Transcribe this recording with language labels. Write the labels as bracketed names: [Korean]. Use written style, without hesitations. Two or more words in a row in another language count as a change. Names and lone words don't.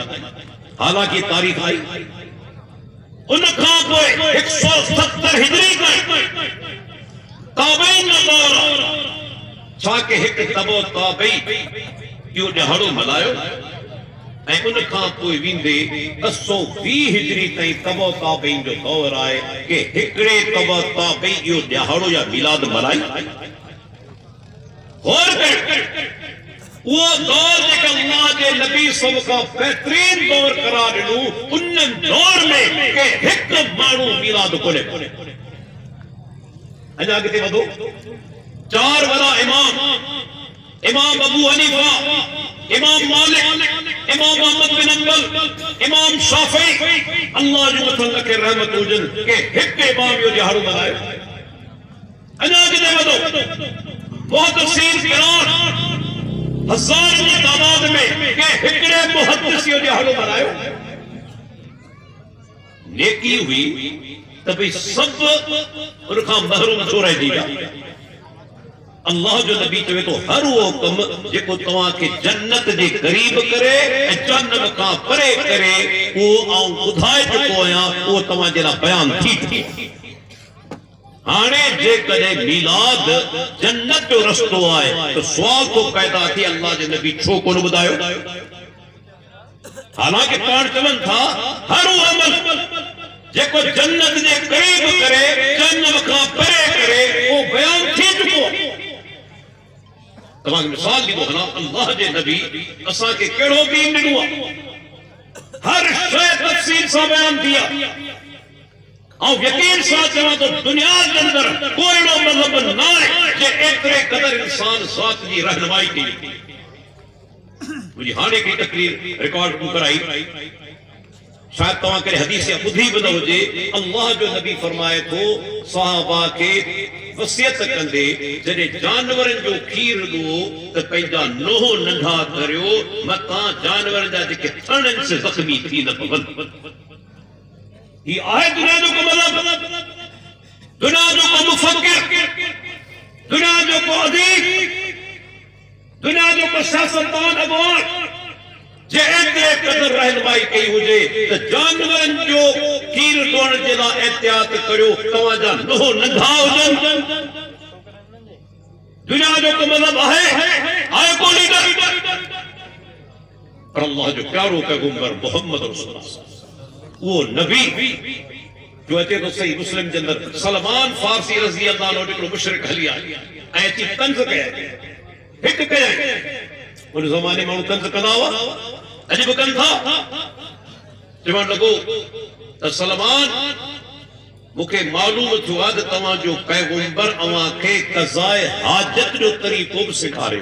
[Sindhi] हालांकि तारीख़ आई उनखां पोइ 170 हिजरी ताईं ताबईन जो दौर। छा के हिकु तबो ताबई इहो ॾिहाड़ो मल्हायो ऐं उनखां पोइ वेंदे 220 हिजरी ताईं तबो ताबईन जो दौर आहे कि हिकिड़े तबो ताबई इहो ॾिहाड़ो या मिलाद मल्हाई। [Urdu] اور وہ [Sindhi] दौर जेका अल्लाह जे नबी सब का बेहतरीन दौर करार ॾिनो, उन दौर में के हिकु माण्हू मिलाद कोन्हे। अञा अॻिते वधो, 4 वॾा इमाम, इमाम अबू हनीफा, इमाम मालिक, इमाम अहमद बिन हंबल, इमाम शाफी, अल्लाह जो मथां लखे रहमत हुजनि के हिकु इमाम इहो ॾिहाड़ो मल्हायो। अञा अॻिते वधो, मुहद्दिसीन किराम [Urdu] ہزار کی تعداد میں [Sindhi] के हिकड़े मुहद्दिस इहो ॾिहाड़ो मल्हायो। नेकी हुई त भई सब उनखां महरूम छो रहिजी विया। अल्लाह जो नबी चवे तो हर वो कम जेको तव्हां खे जन्नत जे करीब करे ऐं जहन्नम खां परे करे, उहो आऊं ॿुधाए चुको आहियां, उहो तव्हां जे लाइ बयान थी चुको। हाणे जेकॾहिं मिलाद जन्नत जो रस्तो आहे तो सवाल तो पैदा थी, अल्लाह जे नबी छो कोन ॿुधायो? हालांकि पाण चवनि था हर उहो अमल जेको जन्नत जे करीब करे, जहन्नम खां परे करे, उहो बयान थी चुको। तव्हांखे मिसाल ॾींदो हलां, अल्लाह जे नबी असांखे कहिड़ो दीन ॾिनो आहे, हर शइ तफ़सील सां बयान थी आहे। और यकीन सां चवां तो दुनिया [Urdu] کے اندر کوئی [Sindhi] अहिड़ो मज़हब न आहे जे एतिरे क़दर इंसान ज़ात जी रहनुमाई कई। मुंहिंजी हाणे हिकिड़ी तकरीर रिकॉर्ड मूं कराई, शायद तव्हां करे हदीस ॿुधी बि न हुजे। अल्लाह जो नबी फरमाए थो सहाबा खे वसियत कंदे, जॾहिं जानवरनि जो खीर ॾियो त पंहिंजा नोह नंढा करियो, मथां जानवरनि जा जेके थणनि से ज़ख़्मी थी न पवनि। ये आए दुनिया जो को मतलब, दुनिया जो को मुफक्किर, दुनिया जो को अदीब, दुनिया जो को सियासतदान अगवान जे एतिरे क़दर रहनुमाई कई हुजे त जानवरनि जो खीर ॾियण जे लाइ एहतियात करियो, तव्हांजा नोह नंढा हुजनि। दुनिया जो को मतलब आहे को लीडर, पर अल्लाह जो प्यारो पैगंबर मोहम्मद रसूलुल्लाह वो नबी जो अचे तो सही मुस्लिम जे अंदर सलमान फारसी [Arabic] رضي الله عنه [Sindhi] हिकिड़ो मुशरिक हली आयो ऐं अची तंज़ कया, हिकु कया। उन ज़माने माण्हू तंज़ कंदा हुआ, अॼु बि कनि था। चवणु लॻो त सलमान, मूंखे मालूम थियो आहे त तव्हांजो पैगंबर अव्हांखे क़ज़ाए हाजत जो तरीक़ो बि सेखारे।